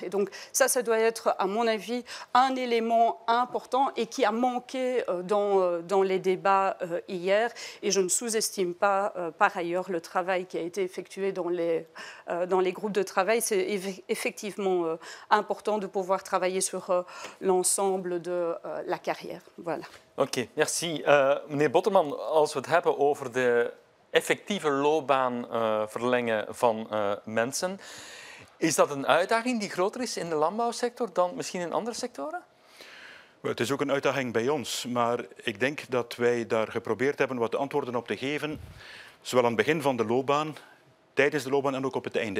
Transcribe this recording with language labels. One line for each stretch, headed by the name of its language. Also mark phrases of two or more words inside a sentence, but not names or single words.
French: Et donc ça doit être, à mon avis, un élément important et qui a manqué dans les débats hier. Et je ne sous-estime pas, par ailleurs, le travail qui a été effectué dans les groupes de travail. C'est effectivement important de pouvoir travailler sur l'ensemble de la carrière. Voilà. Oké, merci.
Dutch: Meneer Botterman, als we het hebben over de effectieve loopbaan verlengen van mensen, is dat een uitdaging die groter is in de landbouwsector dan misschien in andere sectoren? Het is ook een uitdaging bij ons, maar ik denk dat wij daar geprobeerd hebben wat antwoorden op te geven, zowel aan het begin van de loopbaan, tijdens de loopbaan en ook op het einde.